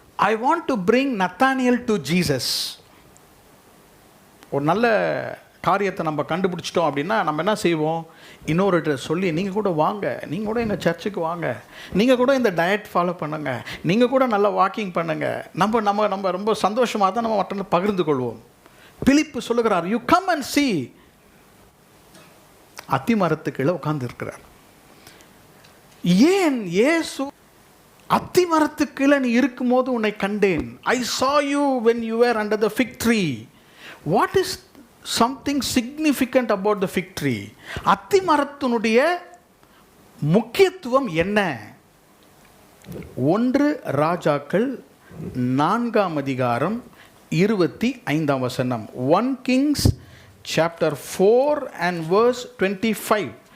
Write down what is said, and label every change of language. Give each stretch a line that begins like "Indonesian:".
English: I want to bring Nathaniel to Jesus.
Tamil: ஒரு நல்ல காரியத்தை நம்ம கண்டுபிடிச்சிட்டோம் அப்படின்னா நம்ம என்ன செய்வோம்? இன்னொருகிட்ட சொல்லி நீங்கள் கூட வாங்க, நீங்கள் கூட எங்கள் சர்ச்சுக்கு வாங்க, நீங்கள் கூட இந்த டயட் ஃபாலோ பண்ணுங்க, நீங்கள் கூட நல்லா வாக்கிங் பண்ணுங்க, நம்ம நம்ம நம்ம ரொம்ப சந்தோஷமாக தான் நம்ம மற்றவங்க பகிர்ந்து கொள்வோம். பிலிப்பு சொல்லுகிறார்,
English: You come and see.
Tamil: அத்தி மரத்துக்கு கீழே உட்கார்ந்து இருக்கிறார். ஏன் இயேசு அத்தி மரத்துக்கு கீழே நீ இருக்கும்போது உன்னை கண்டேன்.
English: I saw you when you were under the fig tree. What is something significant about the fig tree?
Tamil: அத்தி மரத்தினுடைய முக்கியத்துவம் என்ன? 1 ராஜாக்கள் 4:25.
English: 1 Kings chapter 4 and verse 25.